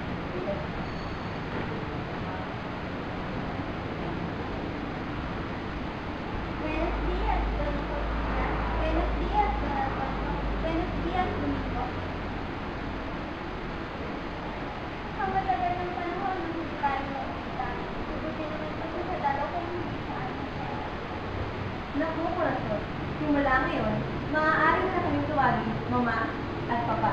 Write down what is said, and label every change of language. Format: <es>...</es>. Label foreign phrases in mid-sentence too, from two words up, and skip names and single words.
<es>Buenos días, Don José. Buenos días, Don Alfonso. Buenos días, Domingo.</es> <tl>Ang matagal ng panahon nung hindi tayo makita. Mabuti naman kasi sa dalaw kung hindi sa amin. Naku, Corazon, simula ngayon, maaari na kaming tuwagin, Mama at Papa.</tl>